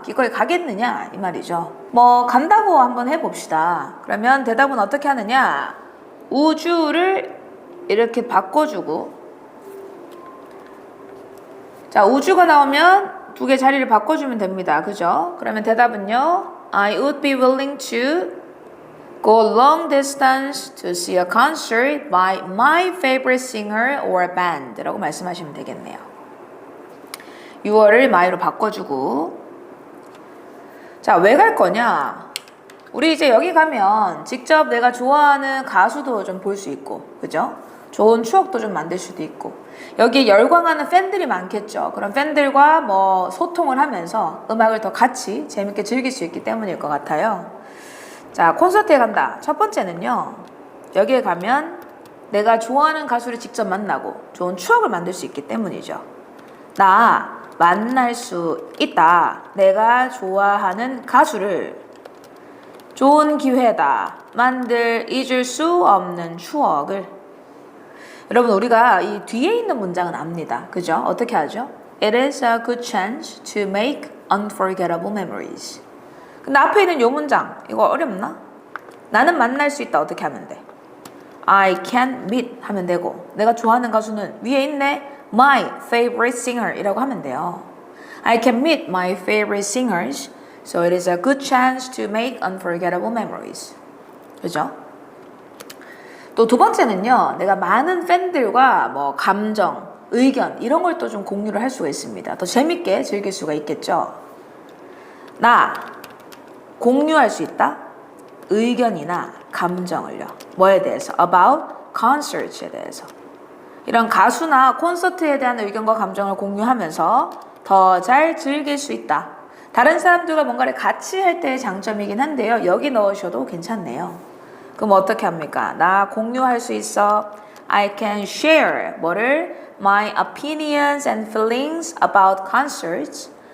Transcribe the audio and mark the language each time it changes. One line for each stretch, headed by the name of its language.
Korean: 기꺼이 가겠느냐 이 말이죠. 뭐 간다고 한번 해봅시다. 그러면 대답은 어떻게 하느냐, 우주를 이렇게 바꿔주고, 자, 우주가 나오면 두 개 자리를 바꿔주면 됩니다. 그죠? 그러면 대답은요,
English: I would be willing to go long distance to see a concert by my favorite singer or band
Korean: 라고 말씀하시면 되겠네요. 6월을 my로 바꿔주고, 자, 왜 갈 거냐? 우리 이제 여기 가면 직접 내가 좋아하는 가수도 좀 볼 수 있고, 그죠? 좋은 추억도 좀 만들 수도 있고, 여기에 열광하는 팬들이 많겠죠. 그런 팬들과 뭐 소통을 하면서 음악을 더 같이 재밌게 즐길 수 있기 때문일 것 같아요. 자, 콘서트에 간다. 첫 번째는요, 여기에 가면 내가 좋아하는 가수를 직접 만나고 좋은 추억을 만들 수 있기 때문이죠. 나 만날 수 있다. 내가 좋아하는 가수를 좋은 기회다. 잊을 수 없는 추억을. 여러분, 우리가 이 뒤에 있는 문장은 압니다. 그죠? 어떻게 하죠?
English: It is a good chance to make unforgettable memories.
Korean: 근데 앞에 있는 요 문장, 이거 어렵나? 나는 만날 수 있다. 어떻게 하면 돼?
English: I can meet
Korean: 하면 되고, 내가 좋아하는 가수는 위에 있네,
English: my favorite singer
Korean: 이라고 하면 돼요.
English: I can meet my favorite singers, so it is a good chance to make unforgettable memories.
Korean: 그죠? 또 두 번째는요, 내가 많은 팬들과 뭐 감정, 의견 이런 걸 또 좀 공유를 할 수가 있습니다. 더 재밌게 즐길 수가 있겠죠. 나 공유할 수 있다. 의견이나 감정을요. 뭐에 대해서?
English: About concerts
Korean: 에 대해서. 이런 가수나 콘서트에 대한 의견과 감정을 공유하면서 더 잘 즐길 수 있다. 다른 사람들과 뭔가를 같이 할 때의 장점이긴 한데요. 여기 넣으셔도 괜찮네요. 그럼 어떻게 합니까? 나 공유할 수 있어.
English: I can share
Korean: 뭐를?
English: My opinions and feelings about concerts.